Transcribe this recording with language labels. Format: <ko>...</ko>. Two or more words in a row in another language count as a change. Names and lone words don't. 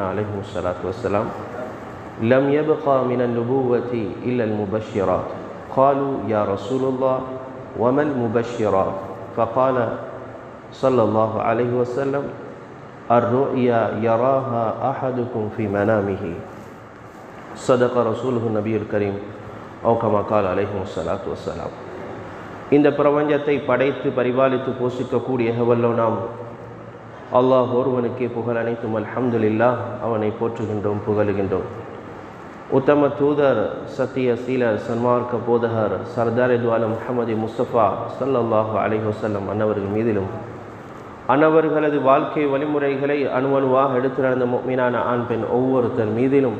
<ar>عليه الصلاة والسلام لم يبقى من النبوة إلا المبشرات قالوا يا رسول الله وما المبشرات فقال صلى الله عليه وسلم الرؤيا يراها أحدكم في منامه صدق رسوله النبي الكريم أو كما قال عليه الصلاة والسلام.</ar> <ta>இந்த பிரபஞ்சத்தை படைத்து பரிபாலித்து போஷிக்கக்கூடிய வல்லோ நாம் அல்லாஹ் ஒருவனுக்கே புகழ் அனைத்தும் அல்ஹம்துலில்லாஹ். அவனை போற்றுகின்றோம், புகழுகின்றோம். உத்தம தூதர், சத்திய சீலர், சன்மார்க்க போதகர், சர்தார் துஆலம் முஹம்மது முஸ்தபா</ta> <ar>صلى الله عليه وسلم</ar> <ta>அன்னவர்கள் மீதிலும் அன்னவர்களது வாழ்க்கை வழிமுறைகளை அணுவணுவாக எடுத்து நடந்த முஃமினான ஆண் பெண் ஒவ்வொருத்தர் மீதிலும்</ta>